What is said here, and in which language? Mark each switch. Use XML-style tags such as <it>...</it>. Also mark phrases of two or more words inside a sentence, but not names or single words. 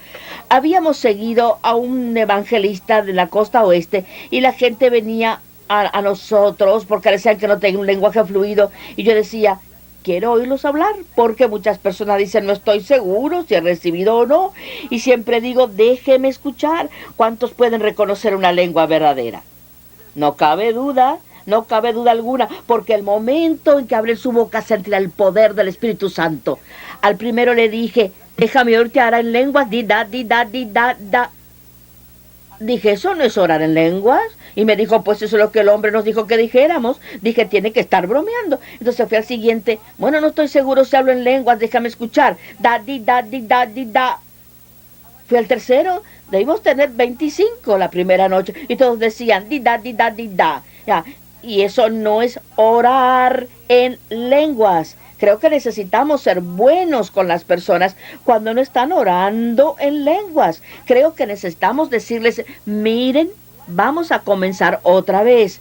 <es>Habíamos seguido a un evangelista de la costa oeste y la gente venía a nosotros porque decían que no tenían un lenguaje fluido y yo decía, quiero oírlos hablar, porque muchas personas dicen, no estoy seguro si he recibido o no, y siempre digo, déjeme escuchar. ¿Cuántos pueden reconocer una lengua verdadera? No cabe duda alguna, porque el momento en que abren su boca sentirá el poder del Espíritu Santo. Al primero le dije, déjame oírte ahora en lenguas, di da, di da, di da, da. Dije, eso no es orar en lenguas. Y me dijo, pues eso es lo que el hombre nos dijo que dijéramos. Dije, tiene que estar bromeando. Entonces fui al siguiente, bueno, no estoy seguro si hablo en lenguas, déjame escuchar. Da, di, da, di, da, di, da. Fui al tercero, debimos tener 25 la primera noche. Y todos decían, di, da, di, da, di, da. Ya. Y eso no es orar en lenguas. Creo que necesitamos ser buenos con las personas cuando no están orando en lenguas. Creo que necesitamos decirles, miren, vamos a comenzar otra vez.</es>